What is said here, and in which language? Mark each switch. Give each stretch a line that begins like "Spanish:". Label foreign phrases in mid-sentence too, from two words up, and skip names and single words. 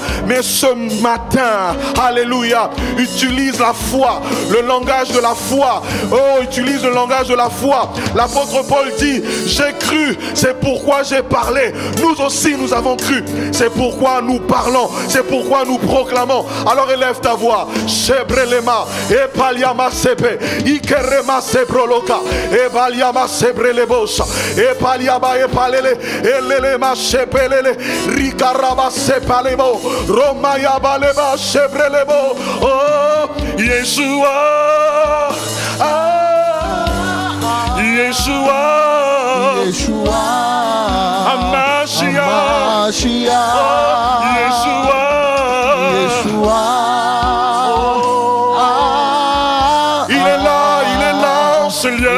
French: Mais ce matin, alléluia, utilise la foi, le langage de la foi. Oh, utilise le langage de la foi. L'apôtre Paul dit, j'ai cru, c'est pourquoi j'ai parlé. Nous aussi, nous avons cru. C'est pourquoi nous parlons, c'est pourquoi nous proclamons. Alors élève ta voix. Shebrelema, Epaliama Sepe, Ikerema Sebroloka, Ebaliama Sebrelebosha, Epaliaba Epalele, Elelema Shepelele, Rikaraba Sepalebo, Romaya Baleba Shebrelebo. Oh, Yeshua, Yeshua, Yeshua,
Hebrew: המשיח, ישוע,
French: Yeshua. Il est là en ce lieu.